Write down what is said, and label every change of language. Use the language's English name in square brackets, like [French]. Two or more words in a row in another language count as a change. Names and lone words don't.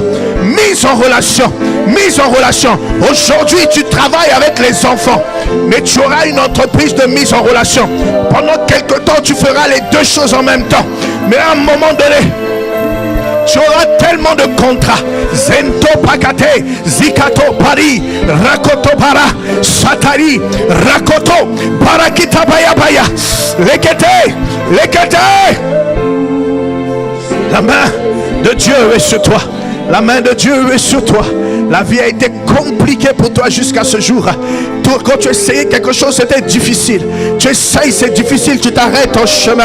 [French] Mise en relation. Aujourd'hui, tu travailles avec les enfants, mais tu auras une entreprise de mise en relation. Pendant quelque temps, tu feras les deux choses en même temps. Mais à un moment donné, tu auras tellement de contrats. Zento pakate, zikato pari, rakoto para, satari, rakoto, barakita baya baya, lekete. La main de Dieu est sur toi. La main de Dieu est sur toi. La vie a été compliquée pour toi jusqu'à ce jour. Quand tu essayais quelque chose, c'était difficile. Tu essayes, c'est difficile, tu t'arrêtes en chemin.